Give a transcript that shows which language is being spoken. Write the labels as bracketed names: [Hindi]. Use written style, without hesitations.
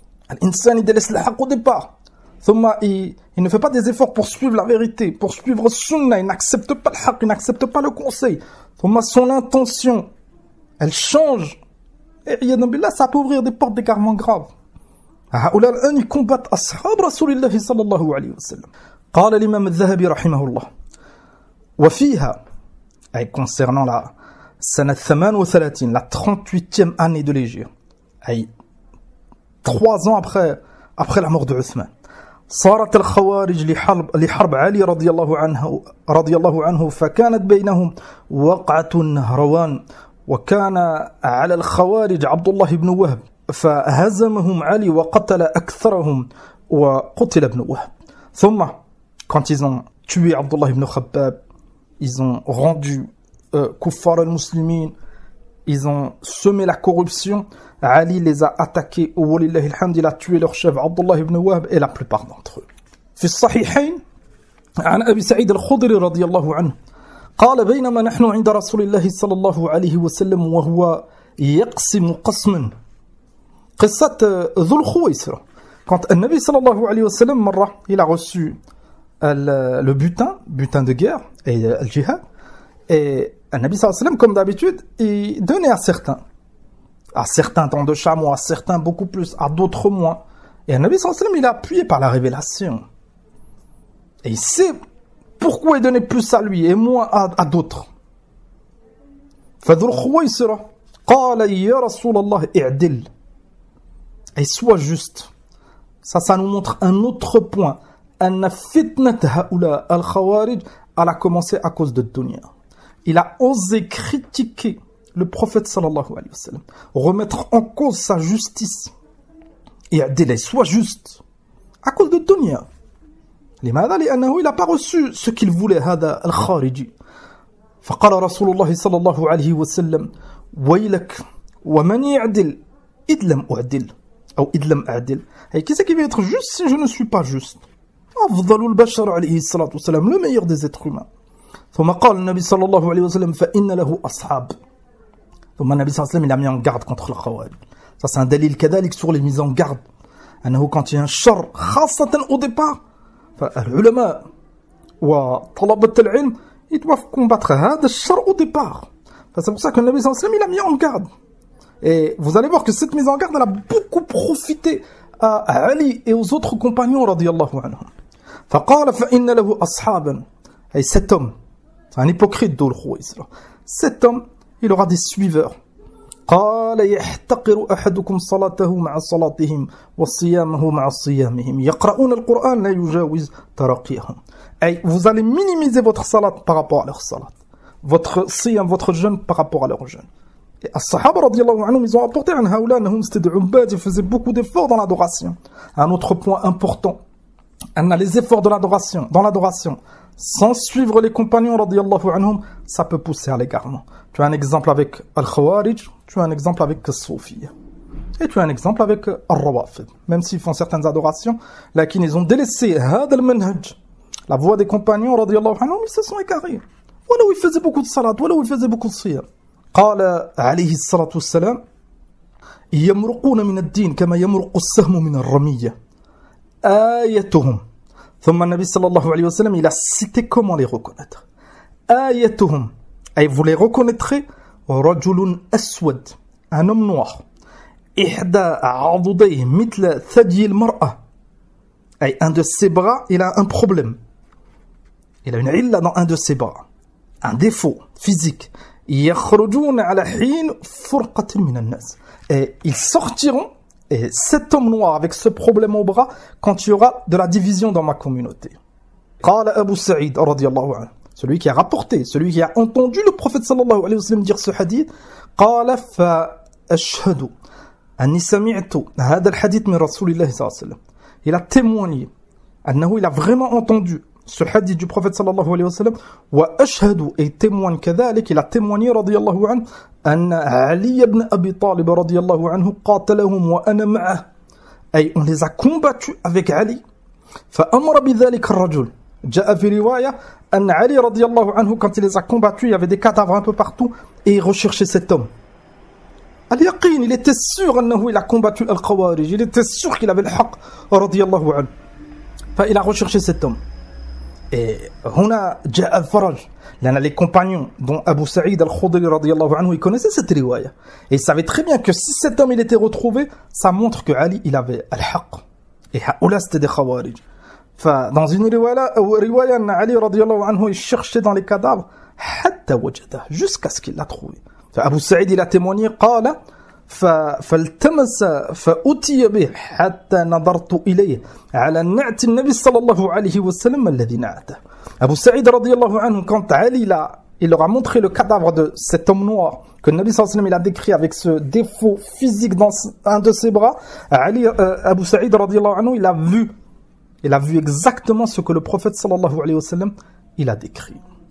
[French] الإنسان il délaisse le haqq au départ. ثم il ne fait pas des efforts pour suivre la vérité, pour suivre le sunnah, il n'accepte pas le haqq, il n'accepte pas le conseil. ثم son intention, elle change. Et ça peut ouvrir des portes d'égarement graves. [Arabic] هؤلاء الآن [French] ils combattent [Arabic] أصحاب رسول الله صلى الله عليه وسلم. قال الإمام الذهبي رحمه الله وفيها أي [French] concernant la [Arabic] سنة 38 [French] la 38e année de l'Hégire [Arabic] أي 3 ans après la mort de Uthman صارت الخوارج لحرب علي رضي الله عنه فكانت بينهم وقعة النهروان وكان على الخوارج عبد الله بن وهب فهزمهم علي وقتل أكثرهم وقتل ابن وهب ثم [French] quand ils ont tué Abdullah ibn Khabbab, ils ont rendu kuffar al-muslimin, ils ont semé la corruption, Ali les a attaqués, walillahi alhamd, il a tué leur chef Abdullah ibn Wahb et la plupart d'entre eux. [Arabic] في الصحيحين عن أبي سعيد الخضري رضي الله عنه قال بينما نحن عند رسول الله صلى الله عليه وسلم وهو يقسم قسما قصة ذو الخويسرة. [French] Quand le Nabi sallallahu alayhi wa sallam مرة, il a reçu le butin de guerre et le jihad, et le Nabi sallallahu alayhi wa sallam, comme d'habitude, il donnait à certains temps de chameaux, à certains beaucoup plus, à d'autres moins. Et le Nabi sallallahu alayhi wa sallam, il est appuyé par la révélation. Et il sait pourquoi il donnait plus à lui et moins à d'autres. [Arabic] فذو الخويسرة قال يا رسول الله اعدل. [French] Et sois juste. Ça nous montre un autre point. [Arabic] أن فتنة هؤلاء الخوارج [French] elle a commencé à cause de dunya. Il a osé critiquer le prophète sallallahu alayhi wa sallam, remettre en cause sa justice. Et اعدل, sois juste. À cause de dunya. [Arabic] لماذا؟ لأنه [French] il n'a pas reçu ce qu'il voulait [Arabic] هذا الخارجي. فقال رسول الله صلى الله عليه وسلم ويلك ومن يعدل إذ لم أعدل أو إذ لم أعدل. [French] Et qui c'est qui va être juste si je ne suis pas juste? [Arabic] أفضل البشر عليه الصلاة والسلام, [French] le meilleur des êtres humains. [Arabic] ثم قال النبي صلى الله عليه وسلم فإن له أصحاب. ثم النبي صلى الله عليه وسلم [French] il a mis en garde contre le khawarij. Ça c'est un dalil كذلك sur les mises en garde. أنه quand il y a un char خاصة au départ, [Arabic] فالعلماء وطلبة العلم [French] ils doivent combattre [Arabic] هذا الشر [French] au départ. C'est pour ça que le Nabi sallallahu alayhi wa sallam il a mis en garde. Et vous allez voir que cette mise en garde elle a beaucoup profité à Ali et aux autres compagnons radiyallahu anhum. [Arabic] فقال فإن له أصحابا. [French] Et cet homme, c'est un hypocrite d'Ul Khuwaisra. Cet homme, il aura des suiveurs. [Arabic] قال يحتقر أحدكم صلاته مع صلاتهم وصيامه مع صيامهم يقرؤون القرآن لا يجاوز تراقيهم. [French] Et vous allez minimiser votre salat par rapport à leur salat, votre siyam, votre jeûne par rapport à leur jeûne. Et as-sahaba radiyallahu anhum, ils ont apporté un haoula nahum, c'était des ubbad, ils faisaient beaucoup d'efforts dans l'adoration. Un autre point important, on a les efforts de l'adoration, dans l'adoration, sans suivre les compagnons radiyallahu anhum, ça peut pousser à l'égarement. Tu as un exemple avec al-Khawarij, tu as un exemple avec al-Soufiyya. Et tu as un exemple avec al-Rawafid. Même s'ils font certaines adorations, là, ils ont délaissé [Arabic] هذا المنهج [French] la voix des compagnons radiyallahu anhum, ils se sont égarés. Voilà où ils faisaient beaucoup de salat, voilà où ils faisaient beaucoup de siyam. [Arabic] قال عليه الصلاة والسلام يمرقون من الدين كما يمرق السهم من الرمية آيتهم. ثم النبي صلى الله عليه وسلم [French] il a cité comment les reconnaître. آيتهم, et vous les reconnaîtrez, [Arabic] رجل أسود, [French] un homme noir, [Arabic] إحدى عضديه مثل ثدي المرأة, [French] et un de ses bras il a un problème, il a une illa dans un de ses bras, un défaut physique. [Arabic] يخرجون على حين فرقة من الناس, [French] et ils sortiront, et cet homme noir avec ce problème au bras, quand il y aura de la division dans ma communauté. [Arabic] قال أبو سعيد رضي الله عنه, [French] celui qui a rapporté, celui qui a entendu le prophète sallallahu alayhi wa sallam dire ce hadith, [Arabic] قال فأشهد أني سمعت هذا الحديث من رسول الله صلى الله عليه وسلم. [French] Il a témoigné, أنه il a vraiment entendu ce hadith du prophète sallallahu alayhi wa sallam, وأشهد, et témoigne كذلك, il a témoigné [Arabic] رضي الله عنه أن علي بن أبي طالب رضي الله عنه قاتلهم وأنا معه, [French] et on les a combattus avec Ali. [Arabic] فأمر بذلك الرجل. جاء في رواية أن علي رضي الله عنه [French] quand il les a combattus, il y avait des cadavres un peu partout et il recherchait cet homme. Al-Yaqin, il était sûr أنه il a combattu Al-Khawarij, il était sûr qu'il avait le haq رضي الله عنه. فإل a recherché cet homme. Et [Arabic] هنا جاء الفرج, [French] لأن les compagnons dont Abu Sa'id al-Khudri رضي الله عنه, ils connaissaient cette riwaya et ils savaient très bien que si cet homme il était retrouvé, ça montre que Ali il avait al-haq et haoula c'était des Khawarij. Dans une riwaya, Ali radiyallahu anhu, il cherchait dans les cadavres jusqu'à ce qu'il l'a trouvé. [Arabic] Abu Sa'id [French] il a témoigné, [Arabic] قال فالتمس فأتي به حتى نظرت إليه على نعت النبي صلى الله عليه وسلم الذي نعته. [French] Abu Sa'id radiyallahu anhu, quand Ali il leur a montré le cadavre de cet homme noir que le Nabi sallallahu alayhi wa sallam il a décrit avec ce défaut physique dans un de ses bras, Abu Sa'id radiyallahu anhu, il a vu exactement ce que le prophète sallallahu alayhi wa sallam il a décrit.